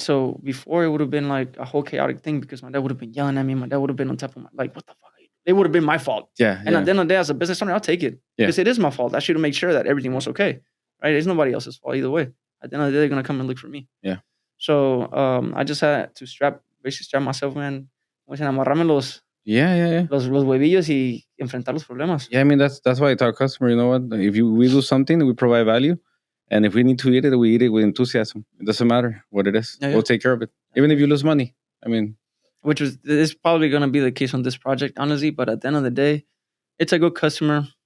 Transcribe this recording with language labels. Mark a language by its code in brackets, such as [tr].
[en] So before, it would have been like a whole chaotic thing, because my dad would have been yelling at me. My dad would have been on top of my, like, "What the fuck are you it would have been my fault. Yeah. And at the end of the day, as a business owner, I'll take it because it is my fault. I should have made sure that everything was okay, right? It's nobody else's fault either way. At the end of the day, they're gonna come and look for me. Yeah. So I just had to strap myself, man. [es] Amarrarme los huevillos y enfrentar los problemas. [en] Yeah, I mean that's why I tell customer, you know what? If we do something, we provide value, and if we need to eat it, we eat it with enthusiasm. It doesn't matter what it is. We'll take care of it, even if you lose money. I mean, which is probably going to be the case on this project, honestly. But at the end of the day, it's a good customer.